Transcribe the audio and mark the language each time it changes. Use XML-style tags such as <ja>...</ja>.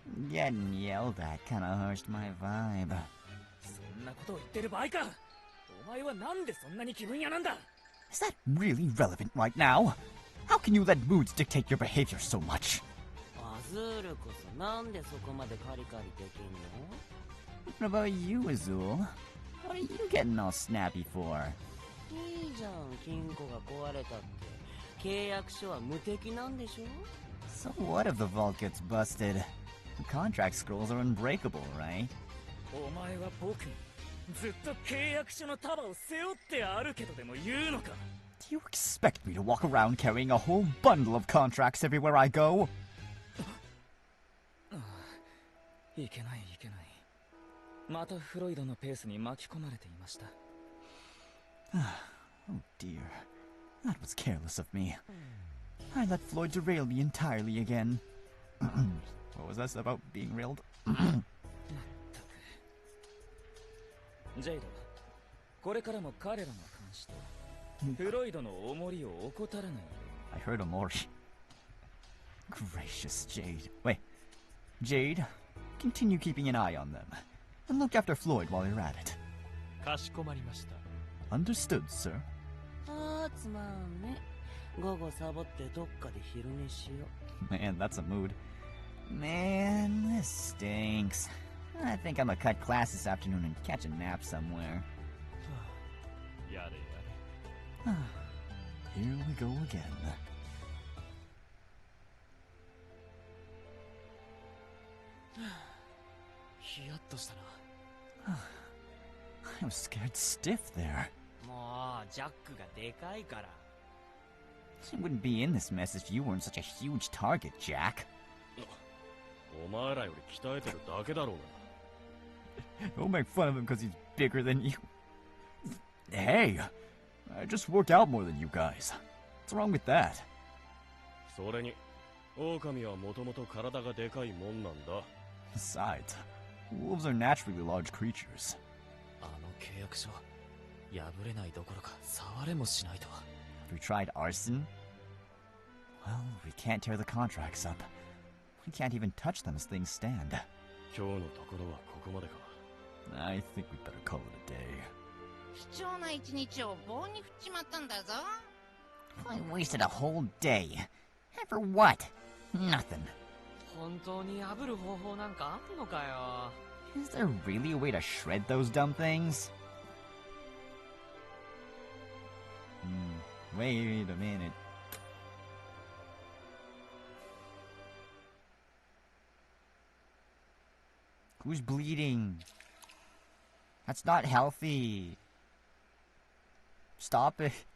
<en>Getting yelled at kinda hushed my vibe.</en> <ja>そんなことを言ってる場合かお前はなんでそんなに気分屋なんだ</ja> <en>Is that really relevant right now? How can you let moods dictate your behavior so much?</en> <ja>アズールこそなんでそこまでカリカリできんの</ja> <en>What about you, Azul? What are you getting all snappy for?</en> <ja>いいじゃん、金庫が壊れたって。契約書は無敵なんでしょ</ja> <en>So what if the vault gets busted? The contract scrolls are unbreakable, right?</en> <ja>お前は僕にずっと契約書の束を背負ってあるけどでも言うのか</ja> <en>Do you expect me to walk around carrying a whole bundle of contracts everywhere I go?</en> <ja>いけないいけないまたフロイドのペースに巻き込まれていました</ja> <en>Oh dear. That was careless of me. I let Floyd derail me entirely again. What was that about being railed?</en> <ja>ジェイドこれからも彼らの監視とフロイドの重りを怠らない</ja> <en>I heard Omori. Gracious Jade. Wait. Jade, continue keeping an eye on them. And look after Floyd while you're at it.</en> <ja>かしこまりました</ja> <en>Understood, sir.</en> <ja>あーつまんね。午後サボってどっかで昼寝しよ</ja> <en>Man, that's a mood. Man, this stinks. I think I'm gonna cut class this afternoon and catch a nap somewhere.</en> <ja>やれ</ja> <en>Here we go again.</en> <ja>ヒヤッとしたな</ja> <en>I was scared stiff there. う。</en> <ja>もう、ジャックがでかいから。</ja> <en>I wouldn't be in this mess if you weren't such a huge target, Jack.</en> <ja>お前らより鍛えてるだけだろう</ja> <en>Don't make fun of him because he's bigger than you. Hey, I just work out more than you guys. What's wrong with that?</en> <ja>な。それに、狼はもともと体がでかいもんなんだ。</ja> <en>Besides, wolves are naturally large creatures.</en> <ja>あの契約書破れないどころか触れもしないとは。</ja> <en>Have we tried arson? Well, we can't tear the contracts up. We can't even touch them as things stand.</en> <ja>今日のところはここまでか。</ja> <en>I think we'd better call it a day.</en> <ja>貴重な一日を棒に振っちまったんだぞ。</ja> <en>I wasted a whole day. And for what? Nothing.</en> <ja>本当に破る方法なんかあんのかよ。</ja> <en>Is there really a way to shred those dumb things? Wait a minute. Who's bleeding? That's not healthy. Stop it.</en>